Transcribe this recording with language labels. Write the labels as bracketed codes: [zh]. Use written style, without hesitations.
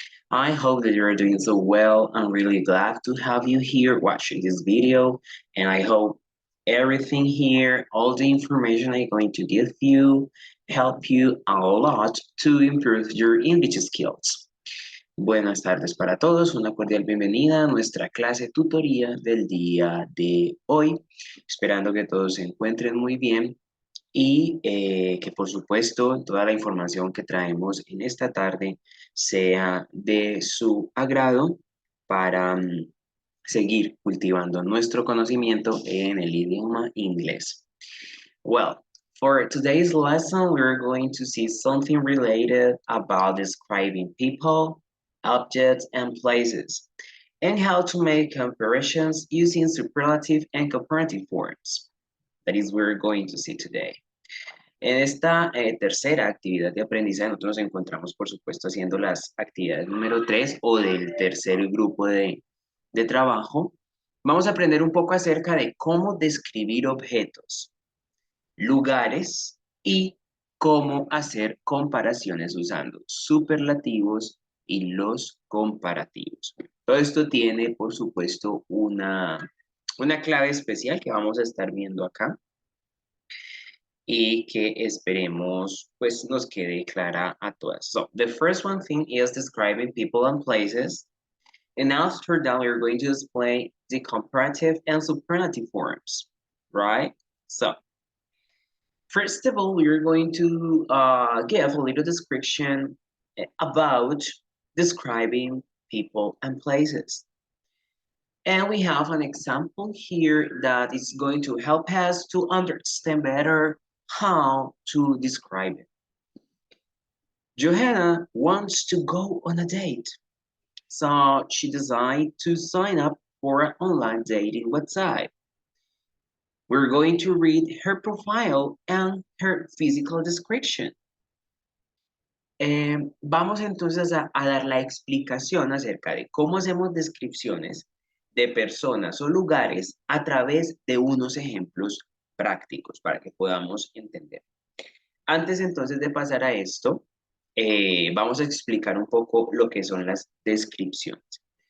[en] I hope that you're doing so well. I'm really glad to have you here watching this video, and I hope everything here, all the information I'm going to give you, help you a lot to improve your English skills. [es] Buenas tardes para todos, una cordial bienvenida a nuestra clase tutoría del día de hoy, esperando que todos se encuentren muy bien y que por supuesto toda la información que traemos en esta tarde sea de su agrado para seguir cultivando nuestro conocimiento en el idioma inglés. [en] Well, for today's lesson, we're going to see something related about describing people, objects, and places, and how to make comparisons using superlative and comparative forms. That is what we're going to see today. [es] En esta tercera actividad de aprendizaje, nosotros nos encontramos, por supuesto, haciendo las actividades número 3 o del tercer grupo de trabajo. Vamos a aprender un poco acerca de cómo describir objetos, lugares y cómo hacer comparaciones usando superlativos y los comparativos. Todo esto tiene, por supuesto, una clave especial que vamos a estar viendo acá y que esperemos pues nos quede clara a todas. [en] So, the first one thing is describing people and places. And after that, we're going to display the comparative and superlative forms, right? So, first of all, we're going to give a little description about describing people and places. And we have an example here that is going to help us to understand better how to describe it. Johanna wants to go on a date, so she decided to sign up for an online dating website. We're going to read her profile and her physical description. [es] Vamos entonces a dar la explicación acerca de cómo hacemos descripciones de personas o lugares a través de unos ejemplos prácticos para que podamos entender. Antes entonces de pasar a esto, vamos a explicar un poco lo que son las descripciones.